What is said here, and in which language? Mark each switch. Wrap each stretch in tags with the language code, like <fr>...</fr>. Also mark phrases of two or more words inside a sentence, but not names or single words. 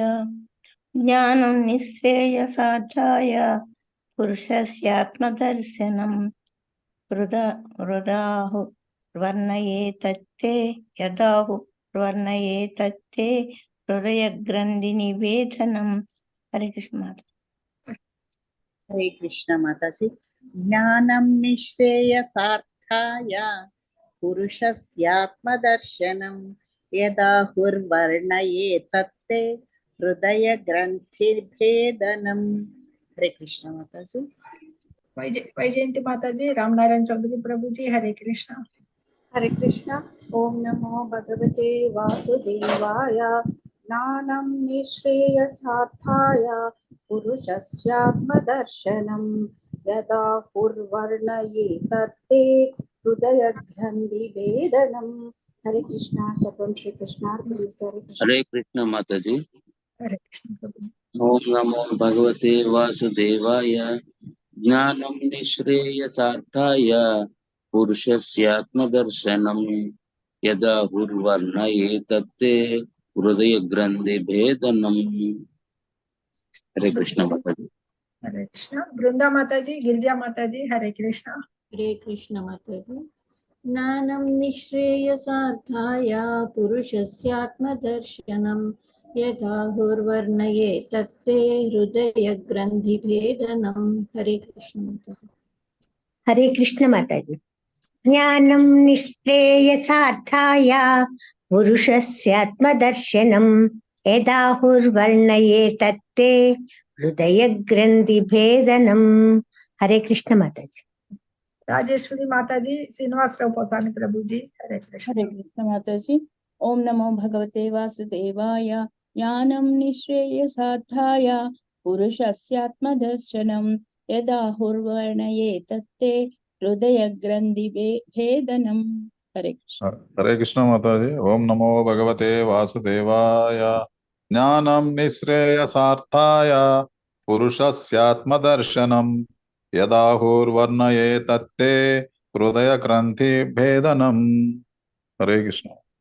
<sa>జ్ఞానం నిశ్రేయసార్థాయ పురుషస్యాత్మదర్శనం హృదాహుర్వర్ణయే తత్తే యదాహుర్వర్ణయే తత్తే హృదయ గ్రంథి నివేదనం.</sa> <hi>हरे कृष्ण माता। हरे कृष्ण माताजी।</hi> <sa>ज्ञानं निःश्रेयसार्थाय पुरुषस्यात्मदर्शनं यदा हुर्वर्णये तत्ते हृदयग्रन्थिभेदनम्।</sa> <hi>हरे कृष्ण माताजी। वैजयंती माता जी, रामनारायण चौधरी प्रभु जी, हरे कृष्ण। हरे कृष्ण।</hi> <sa>ओम नमो भगवते वासुदेवाय। ज्ञानं निःश्रेयसार्थाय पुरुषस्यात्मदर्शनं यदा हुर्वर्णये तत्ते हृदयग्रन्थिभेदनम्।</sa> <hi>हरे कृष्ण।</hi> <sa>सर्वं श्री कृष्णार्पणमस्तु।</sa> <hi>हरे कृष्ण। हरे कृष्ण माताजी। हरे कृष्ण प्रभु।</hi> <sa>ओम नमो भगवते वासुदेवाय। ज्ञानं निःश्रेयसार्थाय पुरुषस्यात्मदर्शनं यदा हुर्वर्णये तत्ते हृदयग्रन्थिभेदनम्।</sa> <hi>हरे कृष्ण माताजी। हरे कृष्ण। वृंदा माता जी, गिरिजा माता जी, हरे कृष्ण। हरे कृष्ण माताजी।</hi> <sa>ज्ञानं निःश्रेयसार्थाय पुरुषस्यात्मदर्शनं यथा हुर्वर्णये तत्ते हृदयग्रन्थिभेदनं।</sa> <hi>हरे कृष्ण माताजी। हरे कृष्ण माताजी।</hi> <sa>ज्ञानं निःश्रेयसार्थाय पुरुषस्यात्मदर्शनं यदा हुर्वर्णये तत्ते हृदयग्रन्थिभेदनम्।</sa> <hi>हरे कृष्ण माताजी। राजेश्वरी माता जी, श्रीनिवासराव पोसानी प्रभु जी, हरे कृष्ण। हरे कृष्ण माताजी।</hi> <sa>ओम नमो भगवते वासुदेवाय। ज्ञानं निःश्रेयसार्थाय पुरुषस्यात्मदर्शनं यदा हुर्वर्णये तत्ते हृदयग्रन्थिभेदनम्।</sa> <hi>हरे कृष्ण। हरे कृष्ण माताजी।</hi> <sa>ओम नमो भगवते वासुदेवाय। ज्ञानं निःश्रेयसार्थाय पुरुषस्यात्मदर्शनं यदाहुर्वर्णये तत्ते हृदयग्रन्थिभेदनम्।</sa> <hi>हरे कृष्ण।</hi>